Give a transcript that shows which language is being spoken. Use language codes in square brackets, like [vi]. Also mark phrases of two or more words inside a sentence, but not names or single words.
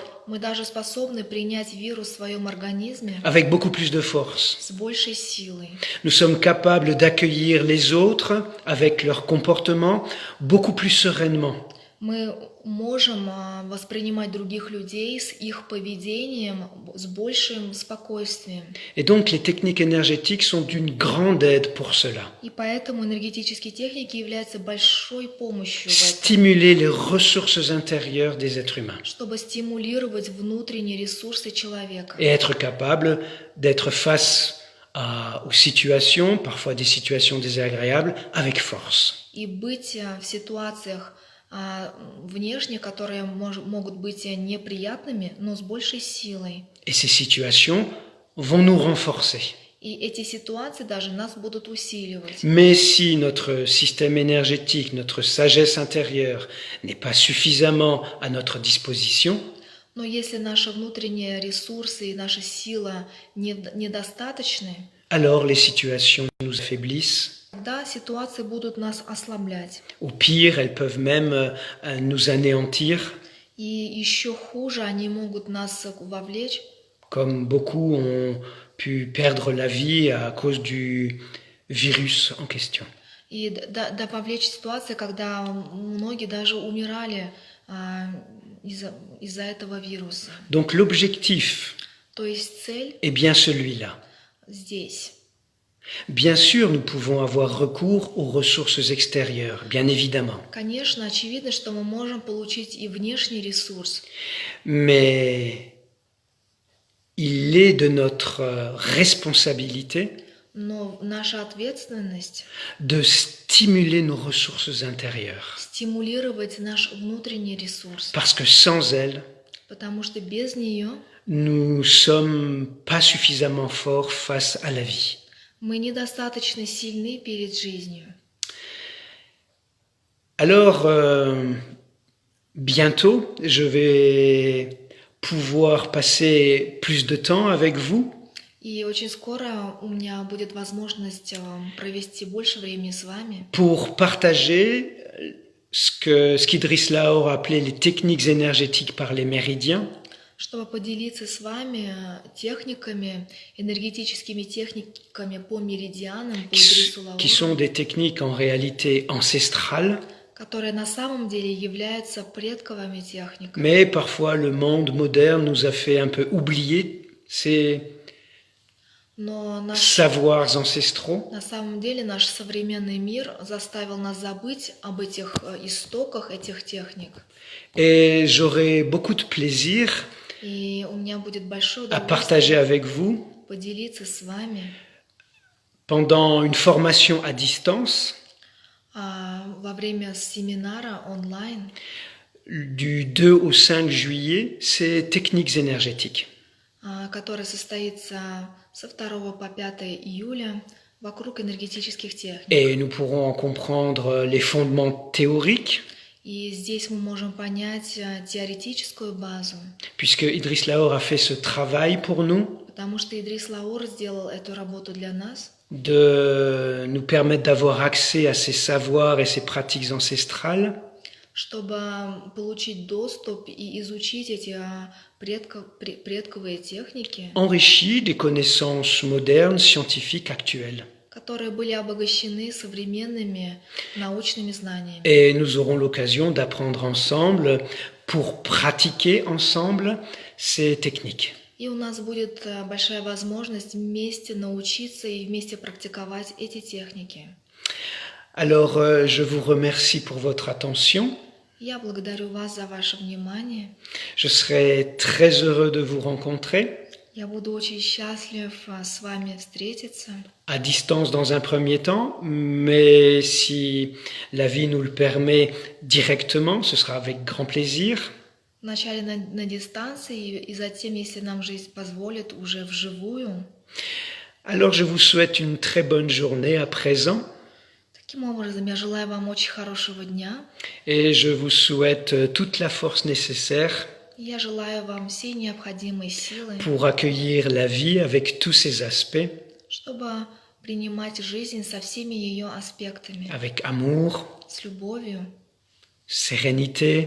[ru] Мы даже способны принять вирус в своем организме [fr] avec beaucoup plus de force. [ru] с большей силой. [fr] Nous sommes capables d'accueillir les autres avec leur comportement beaucoup plus sereinement. [ru] Мы можем воспринимать других людей с их поведением с большим спокойствием. [fr] Et donc les techniques énergétiques sont d'une grande aide pour cela. [ru] И поэтому энергетические техники являются большой помощью в этом, [fr] Stimuler les ressources intérieures des êtres humains [ru] чтобы стимулировать внутренние ресурсы человека. [fr] et être capable d'être face aux situations, parfois des situations désagréables, avec force. [ru] И быть в ситуациях внешне, которые могут быть неприятными, но с большей силой. [fr] Et ces situations vont nous renforcer. [ru] И эти ситуации даже нас будут усиливать. [fr] Mais si notre système énergétique, notre sagesse intérieure n'est pas suffisamment à notre disposition, [ru] Но если наши внутренние ресурсы и наша сила недостаточны, [fr] alors les situations nous affaiblissent. [ru] тогда ситуации будут нас ослаблять. [fr] Au pire, elles peuvent même nous anéantir, [ru] И еще хуже, они могут нас вовлечь, [fr] comme beaucoup ont pu perdre la vie à cause du virus en question. [ru] и повлечь ситуации, когда многие даже умирали из-за этого вируса. [fr] Donc l'objectif [ru] То есть цель [fr] est bien celui-là. [ru] здесь. [fr] Bien sûr, nous pouvons avoir recours aux ressources extérieures, bien évidemment. [ru] Конечно, очевидно, что мы можем получить и внешний ресурс, [fr] Mais il est de notre responsabilité [ru] Но наша ответственность [fr] de stimuler nos ressources intérieures. [ru] стимулировать наш внутренний ресурс, [fr] Parce que sans elle, [ru] потому что без нее [fr] nous sommes pas suffisamment forts face à la vie. [ru] мы недостаточно сильны перед жизнью. [fr] Alors, bientôt, je vais pouvoir passer plus de temps avec vous [ru] И очень скоро у меня будет возможность провести больше времени с вами, [fr] pour partager ce qu'Idriss Laor appelait les techniques énergétiques par les méridiens, [ru] чтобы поделиться с вами техниками, энергетическими техниками по меридианам, по Идрису [fr] qui sont [ru] Лаору, [fr] des techniques en réalité ancestrales, [ru] которые на самом деле являются предковыми техниками. [fr] mais parfois le monde moderne nous a fait un peu oublier ces [ru] Но [fr] savoirs ancestraux. [ru] на самом деле наш современный мир заставил нас забыть об этих истоках этих техник. [fr] Et j'aurai beaucoup de plaisir [ru] И у меня будет большое [fr] à partager [ru] удовольствие [fr] avec vous [ru] поделиться с вами [fr] pendant une formation à distance [ru] во время семинара онлайн [fr] du 2 au 5 juillet, ces techniques énergétiques. [ru] который состоится со 2 по 5 июля вокруг энергетических техник. [fr] Et nous pourrons en comprendre les fondements théoriques, [ru] И здесь мы можем понять теоретическую базу, [fr] puisque Idriss Laor a fait ce travail pour nous, [ru] потому что Идрис Лаор сделал эту работу для нас, [fr] de nous permettre d'avoir accès à ces savoirs et ces pratiques ancestrales, [ru] чтобы получить доступ и изучить эти предковые техники, [fr] enrichis des connaissances modernes, scientifiques, actuelles. [ru] которые были обогащены современными научными знаниями. [fr] Et nous aurons l'occasion d'apprendre ensemble pour pratiquer ensemble ces techniques. [ru] И у нас будет большая возможность вместе научиться и вместе практиковать эти техники. [fr] Alors, je vous remercie pour votre attention. [ru] Я благодарю вас за ваше внимание. [fr] Je serai très heureux de vous rencontrer, [ru] Я буду очень счастлив с вами встретиться. [fr] à distance dans un premier temps, mais si la vie nous le permet directement, ce sera avec grand plaisir. [ru] Вначале на дистанции, и затем, если нам жизнь позволит, уже вживую. [fr] Alors, je vous souhaite une très bonne journée à présent, [ru] Таким образом, я желаю вам очень хорошего дня. [fr] et je vous souhaite toute la force nécessaire [ru] Я желаю вам всей необходимой силы, [fr] pour accueillir la vie avec tous ses aspects, [ru] чтобы принимать жизнь со всеми ее аспектами, [fr] avec amour, [ru] с любовью, [fr] sérénité,